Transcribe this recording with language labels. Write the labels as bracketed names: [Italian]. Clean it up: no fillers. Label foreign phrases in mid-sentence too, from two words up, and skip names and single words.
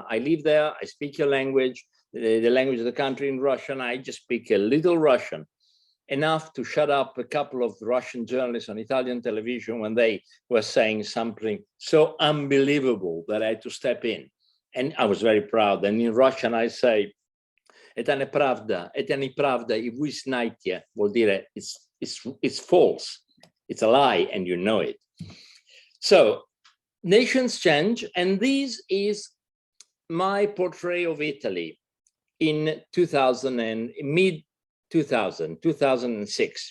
[English] I live there, I speak your language, the language of the country in Russian. I just speak a little Russian, enough to shut up a couple of Russian journalists on Italian television when they were saying something so unbelievable that I had to step in. And I was very proud. And in Russian, I say, [Russian] "Это неправда, это неправда, и вы знаете," [Italian] vuol dire [English] it's false, it's a lie, and you know it. So nations change, and this is my portrait of Italy in 2000 and mid-2000, 2006.